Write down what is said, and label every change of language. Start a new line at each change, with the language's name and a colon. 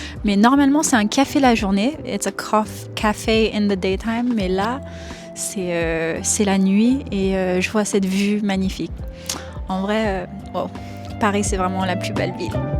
French: Mais normalement, c'est un café la journée.
English: It's a cafe in the daytime.
French: Mais là, c'est la nuit et je vois cette vue magnifique. En vrai, wow, Paris c'est vraiment la plus belle ville.